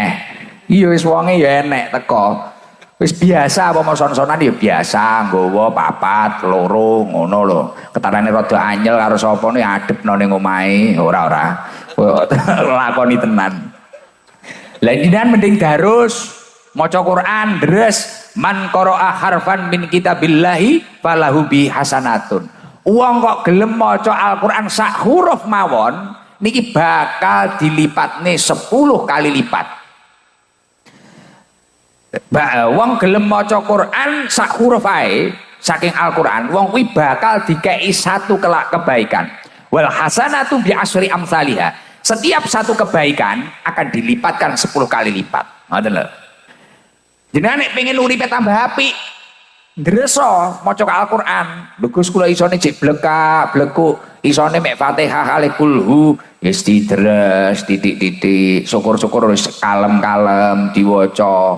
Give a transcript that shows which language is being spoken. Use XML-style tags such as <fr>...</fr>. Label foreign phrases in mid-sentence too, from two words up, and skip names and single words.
<jv>Iya wis wonge ya enek teko. Wis biasa apa son-sonan ya biasa, nggawa papat, loro ngono lho. Ketarane rada anyel karo sapa ne adepno ning omahe, ora. Lakoni tenan. Lah jenengan mending darus maca Quran deres</jv> <ar>من قرأ حرفا من كتاب الله فله به حسنة.</ar> <jv>Wong kok gelem maca Al-Qur'an sak huruf mawon niki bakal dilipatne 10 kali lipat. Wong gelem maca Quran sak huruf ae saking Al-Qur'an wong kuwi bakal dikei</jv> <id>satu kebaikan.</id> <ar>والحسنة بعشر أمثالها.</ar> <id>Setiap satu kebaikan akan dilipatkan 10 kali lipat.</id> <jv>Ngoten lho. Jenengan nek pengen uripe tambah apik, ndreso maca Al-Qur'an. Lho Gus kula isone jek blekuk, isone mek Fatihah kali kulhu, wis didres titik-titik, syukur-syukur wis kalem-kalem diwaca.</jv>